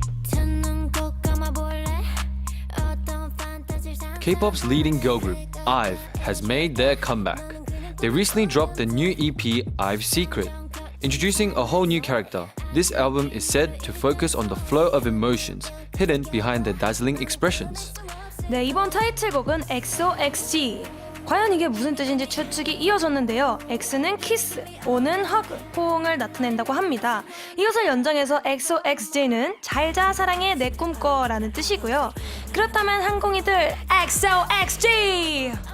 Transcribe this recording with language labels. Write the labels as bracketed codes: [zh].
[ko] 두눈 꼭 감아볼래 어떤 판타지를 [en] K-pop's leading girl group, IVE, has made their comeback. They recently dropped the new EP, IVE Secret. Introducing a whole new character, this album is said to focus on the flow of emotions hidden behind their dazzling expressions. [ko] 네, 이번 타이틀곡은 XOXG. 과연 이게 무슨 뜻인지 추측이 이어졌는데요. X는 키스, O는 허그, 포옹을 나타낸다고 합니다. 이것을 연장해서 XOXJ는 잘자 사랑해 내 꿈꿔라는 뜻이고요. 그렇다면 항공이들 XOXG!